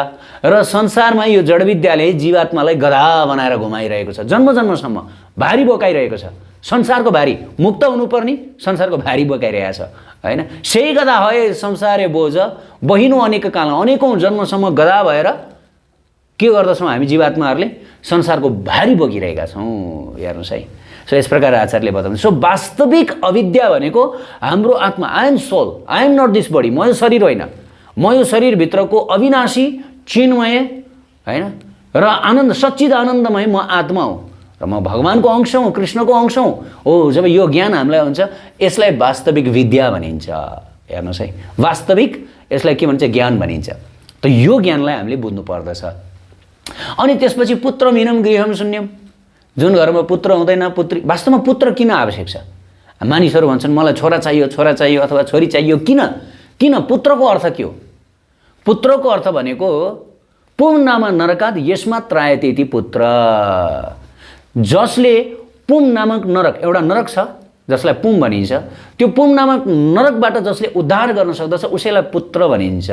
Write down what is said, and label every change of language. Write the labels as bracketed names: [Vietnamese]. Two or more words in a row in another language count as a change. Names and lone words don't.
[Nepali] र संसारमा यो जड विद्याले जीवात्मालाई गधा बनाएर घुमाइरहेको छ, जन्मसम्म भारी बोकाइरहेको छ, संसारको भारी, मुक्त हुनुपर्ने संसारको भारी बोकाइरहेको छ हैन। [Hindi] सही गधा है संसारे बोझ, बहिनो [Nepali] अनेक काल, अनेकौं जन्मसम्म गधा भएर के गर्दछौँ हामी जीवात्माहरूले, संसारको भारी बोकिरहेका छौँ। हेर्नुहोस् है, सो यस प्रकार आचार्यले बताउनुहुन्छ। सो वास्तविक अविद्या भनेको हाम्रो आत्मा, [English] I am soul, I am not this body, [Nepali] म यो शरीर होइन, म यो शरीरभित्रको अविनाशी चिन्मय हैन र आनन्द, सच्चिद आनन्दमय म आत्मा हो र म भगवानको अंश हुँ, कृष्णको अंश हुँ। हो, जब यो ज्ञान हामीलाई हुन्छ यसलाई वास्तविक विद्या भनिन्छ। हेर्नुहोस् है, वास्तविक यसलाई के भन्छ, ज्ञान भनिन्छ। त यो ज्ञानलाई हामीले बुझ्नु पर्दछ। अनि त्यसपछि [Sanskrit] पुत्र मीनम गृहम शून्यम, [Nepali] जुन घरमा पुत्र हुँदैन, पुत्री, वास्तवमा पुत्र किन आवश्यक छ? मानिसहरू भन्छन् मलाई छोरा चाहियो अथवा छोरी चाहियो। किन पुत्रको अर्थ के हो? पुत्रको अर्थ भनेको [Sanskrit] पुम नाम नरकाद [Nepali] यसमा [Sanskrit] त्रायतेति पुत्र, [Nepali] जसले पुम नामक नरक, एउटा नरक छ जसलाई पुम भनिन्छ, त्यो पुम नामक नरकबाट जसले उद्धार गर्न सक्दछ उसैलाई पुत्र भनिन्छ।